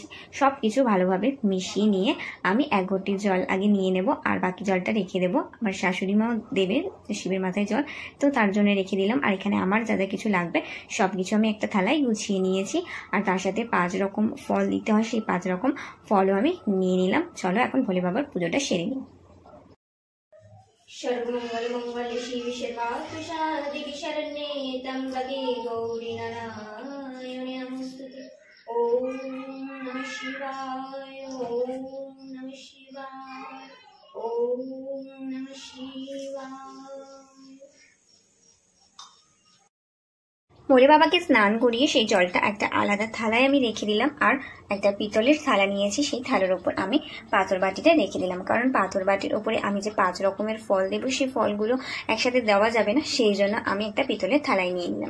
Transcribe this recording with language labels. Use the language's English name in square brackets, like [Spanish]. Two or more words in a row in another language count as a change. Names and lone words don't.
[Bangla] সব কিছু ভালোভাবে মিশিয়ে নিয়ে আমি 1 ঘটি জল আগে নিয়ে নেব, আর বাকি জলটা রেখে দেবো। আমার শাশুড়ি মাও দেবে শিবের মাথায় জল, তো তার জন্য রেখে দিলাম। আর এখানে আমার যা যা কিছু লাগবে সব কিছু আমি একটা থালায় গুছিয়ে নিয়েছি। আর তার সাথে 5 রকম ফল দিতে হয়, সেই 5 রকম ফলও আমি নিয়ে নিলাম। চলো এখন ভোলে বাবার পুজোটা সেরে নিই। [Sanskrit] सर्वमंगल मंगल शिव सर्वार्थ साधिके शरण्ये त्र्यंबके गौरी नारायणे नमोस्तुते। ओम नमः शिवाय, ओम नमः शिवाय, ओम नमः शिवाय। [Bangla] ভোলে বাবাকে স্নান করিয়ে সেই জলটা একটা আলাদা থালায় আমি রেখে দিলাম। আর একটা পিতলের থালা নিয়েছি, সেই থালার উপর আমি পাথর বাটিটা রেখে দিলাম। কারণ পাথর বাটির উপরে আমি যে 5 রকমের ফল দেবো, সেই ফলগুলো একসাথে দেওয়া যাবে না, সেই জন্য আমি একটা পিতলের থালায় নিয়ে নিলাম।